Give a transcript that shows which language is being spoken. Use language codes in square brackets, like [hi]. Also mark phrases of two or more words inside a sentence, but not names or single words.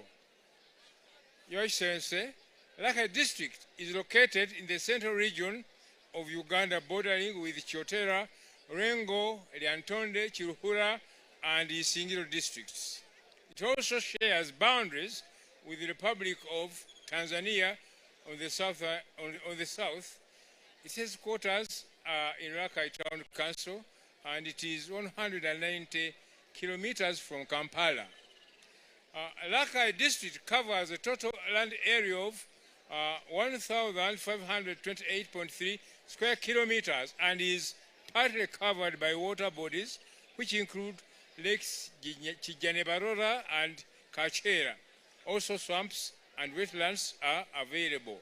[en] Your Excellency, Rakai district is located in the central region of Uganda, bordering with Kyotera, Rengo, Lyantonde, Kiruhura, and Isingiro districts. It also shares boundaries with the Republic of Tanzania on the south. Its headquarters are in Rakai Town Council, and it is 190 kilometers from Kampala. Rakai district covers a total land area of 1,528.3 square kilometers and is partly covered by water bodies, which include lakes Chijanebarora and Kachera. Also, swamps and wetlands are available.